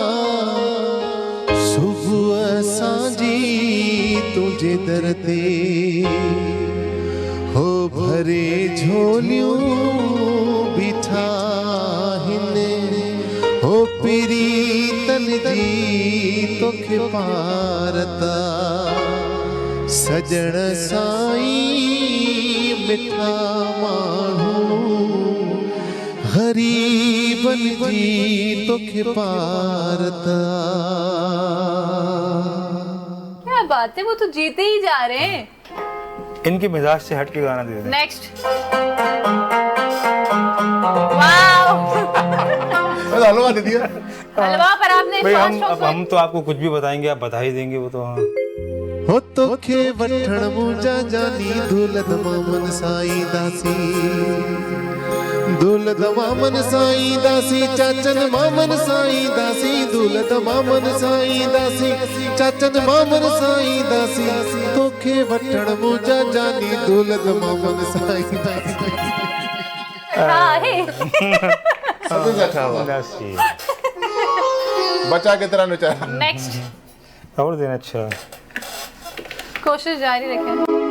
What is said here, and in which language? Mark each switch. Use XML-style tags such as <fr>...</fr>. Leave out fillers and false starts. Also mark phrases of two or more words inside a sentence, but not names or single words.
<sd>सुबह सांझी तुझे दर ते हो भरे झोलियों बिठा हिने, हो प्रीतन जी तोखे पारता, सजण साईं मिठा माण्हू, गरीबन जी तोखे पारता।</sd> <ur>کیا بات ہے، وہ تو جیتے ہی جا رہے ہیں. ان کے مزاج سے ہٹ کے گانا دے دیں.</ur> <en>next wow</en> <ur>حلوہ دے دیا. حلوہ پر آپ نے भाई फर्स्ट اب ہم تو آپ کو کچھ بھی بتائیں گے، آپ بتا ہی دیں گے وہ تو. हाँ</ur> <sd>हो तोखे वठण मुंहिंजा जानी दौलत मामन साईं दासी, दौलत मामन साईं दासी, चाचन मामन साईं दासी, दौलत मामन साईं दासी, चाचन मामन साईं दासी, तोखे वठण मुंहिंजा जानी दौलत मामन साईं दासी।</sd> <ur>ہاں ہے. سب سے اچھا ہوا. दासी। بچا کے طرح نچایا. नेक्स्ट اور دینا۔ اچھا کوشش جاری رکھیں.</ur>